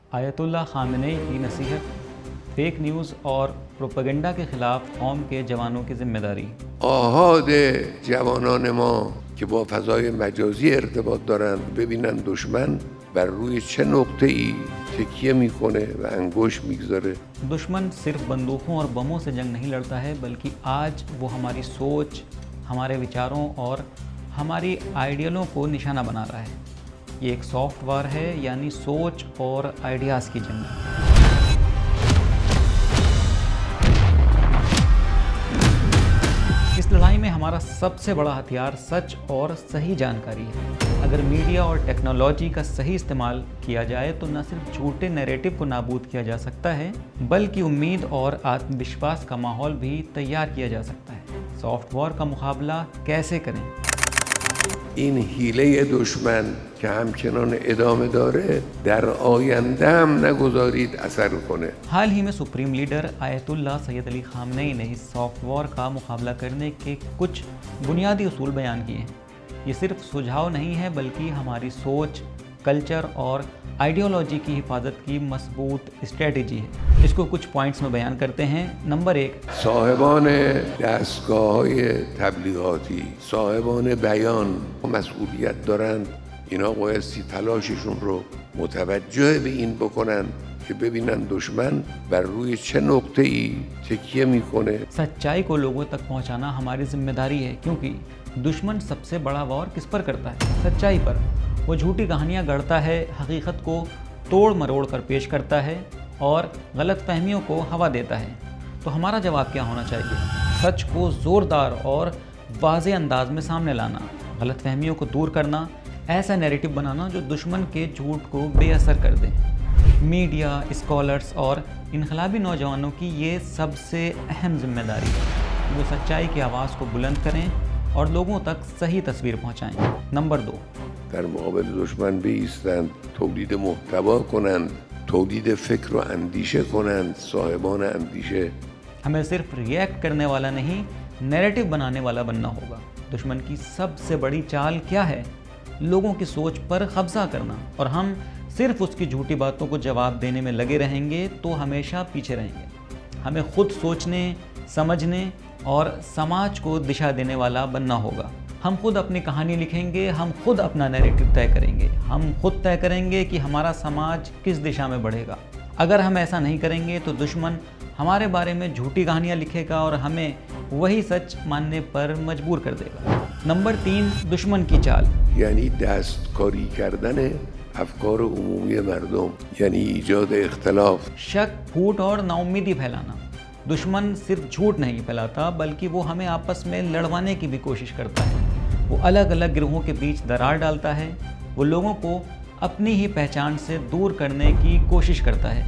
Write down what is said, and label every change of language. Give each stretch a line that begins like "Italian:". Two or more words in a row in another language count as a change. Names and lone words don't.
Hindi: आयतुल्लाह खामेनी की नसीहत,
English: fake news
Hindi: और प्रोपेगेंडा के ख़िलाफ़ कौम के जवानों की जिम्मेदारी।
Persian: آحاد جوانان ما که با فضای مجازی ارتباط دارند ببینن دشمن بر روی چه نقطه‌ای تکیه میکنه و انگشت میگذاره.
Hindi: दुश्मन सिर्फ बंदूकों और बमों से जंग नहीं लड़ता है, बल्कि आज वो हमारी सोच, हमारे विचारों और हमारी आइडियलों को निशाना बना रहा है। ये एक
English: soft war
Hindi: है, यानी सोच और आइडियाज़ की जंग। इस लड़ाई में हमारा सबसे बड़ा हथियार सच और सही जानकारी है। अगर मीडिया और टेक्नोलॉजी का सही इस्तेमाल किया जाए तो न सिर्फ झूठे नैरेटिव को नाबूद किया जा सकता है, बल्कि उम्मीद और आत्मविश्वास का माहौल भी तैयार किया जा सकता है।
English: soft war
Hindi: का मुकाबला कैसे करें?
Persian: این حیله دشمن که همچنان ادامه داره در آینده هم نگذارید اثر کنه.
Hindi: हाल ही में
English: supreme leader
Hindi: आयतुल्लाह सैयद अली खामनेई ने इस
English: soft war
Hindi: का मुकाबला करने के कुछ बुनियादी उसूल बयान किए हैं। ये सिर्फ सुझाव नहीं है, बल्कि हमारी सोच, कल्चर और आइडियोलॉजी की हिफाजत की मजबूत स्ट्रेटजी है। इसको कुछ पॉइंट्स में बयान करते हैं। नंबर 1,
Persian: صاحبان دستگاه‌های تبلیغاتی، صاحبان بیان مسئولیت دارند. اینا بایستی تلاششون رو متوجه به این بکنن که ببینن دشمن بر روی چه نقطه‌ای تکیه میکنه.
Hindi: सच्चाई को लोगों तक पहुंचाना हमारी जिम्मेदारी है, क्योंकि दुश्मन सबसे बड़ा वार किस पर करता है? सच्चाई पर। वो झूठी कहानियां गढ़ता है, हकीकत को तोड़ मरोड़ कर पेश करता है और गलत फहमियों को हवा देता है। तो हमारा जवाब क्या होना चाहिए? सच को ज़ोरदार और वाज़ेह अंदाज में सामने लाना, गलत फहमियों को दूर करना, ऐसा नैरेटिव बनाना जो दुश्मन के झूठ को बेअसर कर दे। मीडिया, स्कॉलर्स और इनकलाबी नौजवानों की ये सबसे अहम जिम्मेदारी है। वो सच्चाई की आवाज़ को बुलंद करें और लोगों तक सही तस्वीर पहुंचाएं। नंबर 2,
Persian: در مقابل دشمن بایستند، تولید محتوا کنند، تولید فکر و اندیشه کنند. صاحبان اندیشه
Hindi: हमें सिर्फ रिएक्ट करने वाला नहीं, नैरेटिव बनाने वाला बनना होगा। दुश्मन की सबसे बड़ी चाल क्या है? लोगों की सोच पर कब्जा करना। और हम सिर्फ उसकी झूठी बातों को जवाब देने में लगे रहेंगे तो हमेशा पीछे रहेंगे। हमें खुद सोचने, समझने और समाज को दिशा देने वाला बनना होगा। हम खुद अपनी कहानी लिखेंगे, हम खुद अपना नैरेटिव तय करेंगे, हम खुद तय करेंगे कि हमारा समाज किस दिशा में बढ़ेगा। अगर हम ऐसा नहीं करेंगे तो दुश्मन हमारे बारे में झूठी कहानियाँ लिखेगा और हमें वही सच मानने पर मजबूर कर देगा। नंबर 3, दुश्मन की चाल,
Persian: یعنی دستکاری کردن افکار عمومی مردم، یعنی ایجاد اختلاف.
Hindi: शक, फूट और नाउम्मीदी फैलाना। दुश्मन सिर्फ झूठ नहीं फैलाता, बल्कि वो हमें आपस में लड़वाने की भी कोशिश करता है। वो अलग अलग गिरोहों के बीच दरार डालता है। वो लोगों को अपनी ही पहचान से दूर करने की कोशिश करता है।